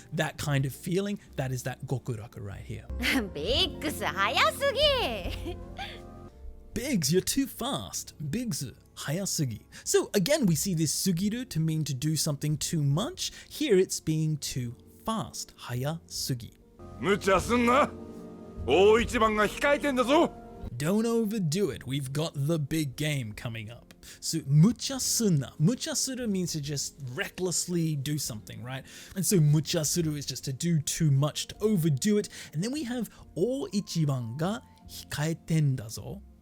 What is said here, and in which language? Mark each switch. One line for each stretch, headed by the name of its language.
English: That kind of feeling, that is that gokuraku right here.
Japanese: ビックス早すぎ。
English: Biggs, you're too fast.
Japanese: Biggs, hayasugi.
English: So again, we see this sugiru to mean to do something too much. Here it's being too fast. Hayasugi.
Japanese: 無茶すんな。大一番が控えてんだぞ。
English: Don't overdo it. We've got the big game coming up. So
Japanese: mucha suna. Mucha suru
English: means to just recklessly do something, right? And so
Japanese: mucha suru
English: is just to do too much, to overdo it. And then we have
Japanese: o ichiban ga hikaeten da zo.